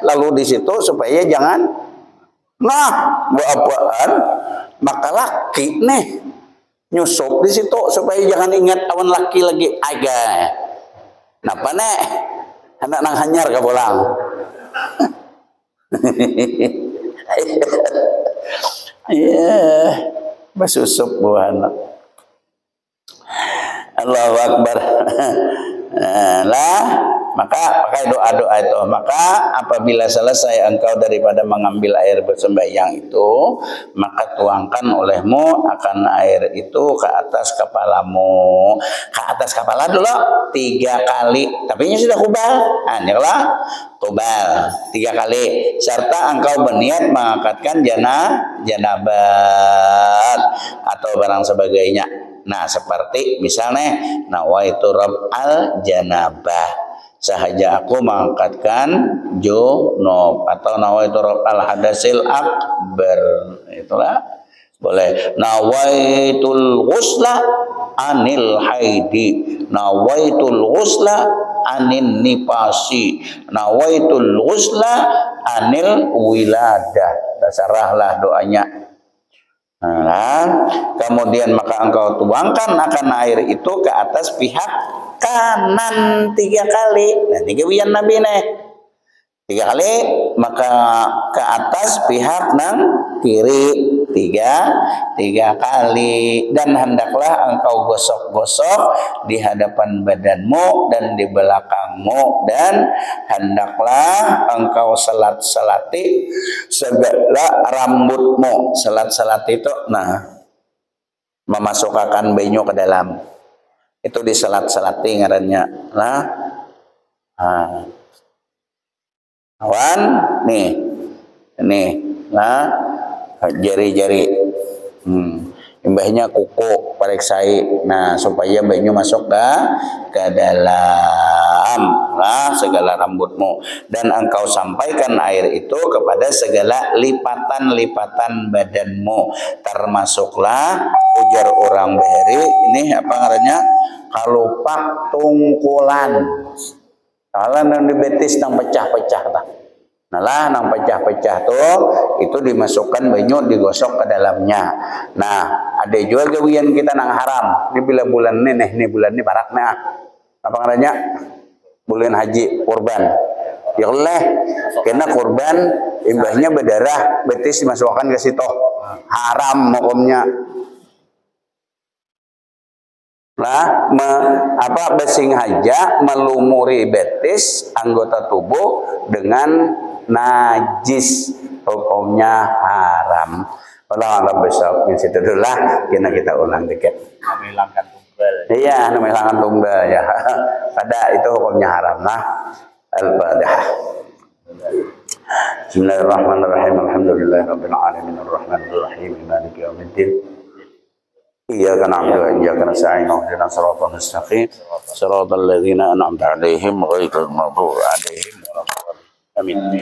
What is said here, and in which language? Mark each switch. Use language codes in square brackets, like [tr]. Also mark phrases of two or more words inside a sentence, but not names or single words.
[bjn] Lalu di situ supaya jangan. Nah, buat-buatan maka laki nih nyusup di situ supaya jangan ingat awan laki lagi aga. Napa nek? Anak nang hanyar ka bolang. Iya, basusup buah anak. [ar] الله أكبر. [id] Lah, maka pakai doa-doa itu. [ms] Maka apabila selesai engkau daripada mengambil air bersembahyang itu, maka tuangkan olehmu akan air itu ke atas kepalamu. [id] Ke atas kepala dulu 3 kali. Tapi ini sudah kubal. Lah, kubal 3 kali. [ms] Serta engkau berniat mengangkatkan janabat atau barang sebagainya. [id] Nah, seperti misalnya [ar] نويت رفع الجنابة, [ms] sahaja aku mengangkatkan junub, atau [ar] نويت رفع الحدث الأكبر, [ms] itulah boleh. [ar] نويت الغسل عن الحيض، نويت الغسل عن النفاس، نويت الغسل عن الولادة. [id] Terserahlah doanya. [ms] Nah, kemudian maka engkau tuangkan akan air itu ke atas pihak kanan 3 kali. Nah, 3 wian Nabi nih 3 kali, maka ke atas pihak nang kiri 3 kali, dan hendaklah engkau gosok-gosok di hadapan badanmu dan di belakangmu, dan hendaklah engkau selat-selati segala rambutmu. [bjn] Selat-selat itu memasukkan banyu ke dalam, itu diselat-selati ngarannya. Awan nih Nih, nah jari-jari. Imbahnya kuku pareksai. [ms] Nah, supaya banyu masuk ke dalam segala rambutmu, dan engkau sampaikan air itu kepada segala lipatan-lipatan badanmu, [bjn] termasuklah ujar orang Bahari ini apa ngarannya, kalupak tungkulan. Kalau nang di betis nang pecah-pecah tah. Nah lah nang pecah-pecah tuh itu dimasukkan banyu digosok ke dalamnya. Nah ada juga gawian kita nang haram. Ini bila bulan ini bulan ini baraknya. Apa ngarannya? Bulan haji kurban. Ya Allah, kena kurban imbahnya berdarah betis dimasukkan ke situ. [id] Haram hukumnya. Lah besing haja melumuri betis anggota tubuh dengan najis, hukumnya haram. [ar] الله أعلم [id] besok yang situ dulu lah, kita ulang dikit. Menghilangkan tumbal. Iya, menghilangkan tumbal ya. Pada itu hukumnya haram lah. Al-Fatihah. [ar] بسم الله الرحمن الرحيم. الحمد لله رب العالمين الرحمن الرحيم مالك يوم الدين. إياك نعبد وإياك نستعين اهدنا الصراط المستقيم صراط الذين أنعمت عليهم غير المغضوب عليهم ولا الضالين